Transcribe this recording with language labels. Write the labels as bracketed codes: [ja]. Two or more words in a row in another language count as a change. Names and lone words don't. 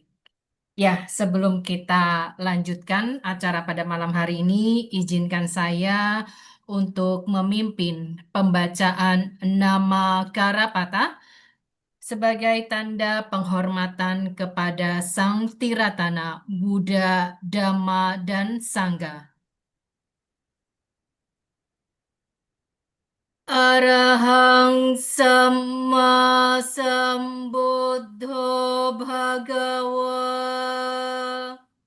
[id] Ya, sebelum kita lanjutkan acara pada malam hari ini, izinkan saya untuk memimpin pembacaan nama Karapata sebagai tanda penghormatan kepada Sang Tiratana, Buddha, Dhamma, dan Sangha. [pi] Arahang Samma Sambuddho Bhagawa